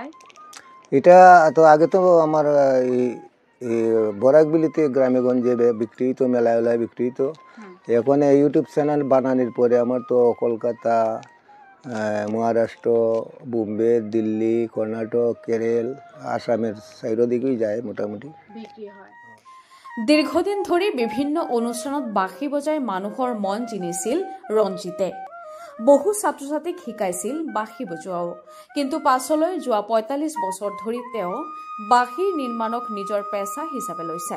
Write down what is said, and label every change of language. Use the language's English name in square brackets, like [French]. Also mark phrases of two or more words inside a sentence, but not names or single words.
[Bangla] এটা তো আগে তো আমার বরাকবিলিতে গ্রামে গঞ্জে বিক্রি হতো, মেলায় বিক্রি হতো। এখন ইউটিউব চ্যানেল বানানোর পরে আমার তো কলকাতা, মহারাষ্ট্র, বোম্বে, দিল্লি, কর্ণাটক, কেরল, আসামের চাৰিদিকেই যায় মোটামুটি বিক্রি হয়। [Assamese] দীৰ্ঘদিন ধৰি বিভিন্ন অনুষ্ঠানত বাঁশী বজাই মানুহৰ মন জিনিছিল ৰঞ্জিতে। বহু ছাত্ৰ ছাত্ৰীক শিকাইছিল বাঁশী বজোৱাও। কিন্তু পাছলৈ যোৱা ৪৫ বছৰ ধৰি তেওঁ বাঁশীৰ নিৰ্মাণক নিজৰ পেচা হিচাপে লৈছে।